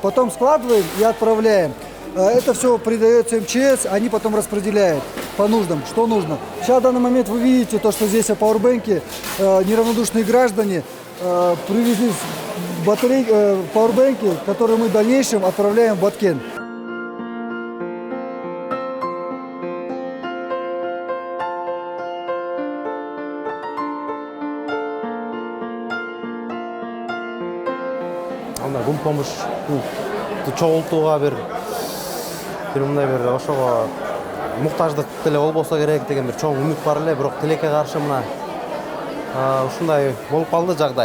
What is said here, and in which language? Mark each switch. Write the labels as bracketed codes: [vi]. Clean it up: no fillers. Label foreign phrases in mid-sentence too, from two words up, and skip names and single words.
[ru] Потом складываем и отправляем. Это все передается МЧС, они потом распределяют по нуждам, что нужно. Сейчас в данный момент вы видите, то, что здесь пауэрбэнки, неравнодушные граждане привезли пауэрбэнки, которые мы в дальнейшем отправляем в Баткен. Гум помощь [ky] чогултууга бир мындай бир ошого муктаждык деле болбосо керек деген бир чоң үмүт бар эле, бирок тилекке каршы мына ушундай болуп калды жагдай.